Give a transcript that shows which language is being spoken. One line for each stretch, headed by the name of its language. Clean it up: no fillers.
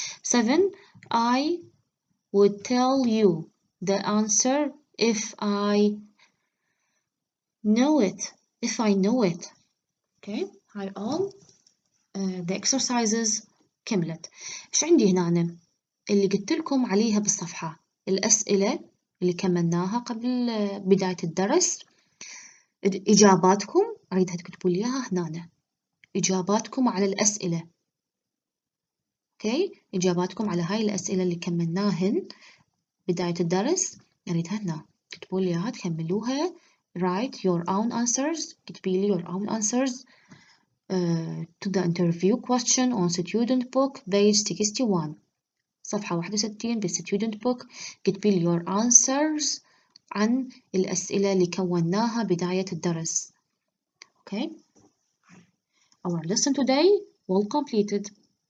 English: 7 I would tell you the answer if I know it. okay hi all. the exercises كملت.
Arabic: إيش عندي هنا اللي قلت لكم عليها بالصفحة الأسئلة اللي كملناها قبل بداية الدرس. إجاباتكم أريدها تكتبوا لي إياها هنا. إجاباتكم على الأسئلة. أوكي إجاباتكم على هاي الأسئلة اللي كملناهن بداية الدرس أريدها هنا تكتبوا لي إياها تكملوها.
English: write your own answers.
Arabic: كتبي لي
English: your own answers to the interview question on student book page 61
Arabic: صفحة 61 بالstudent
English: book.
Arabic: كتبي لي
English: your answers
Arabic: عن الأسئلة اللي كوناها بداية الدرس.
English: Okay. Our lesson today well completed.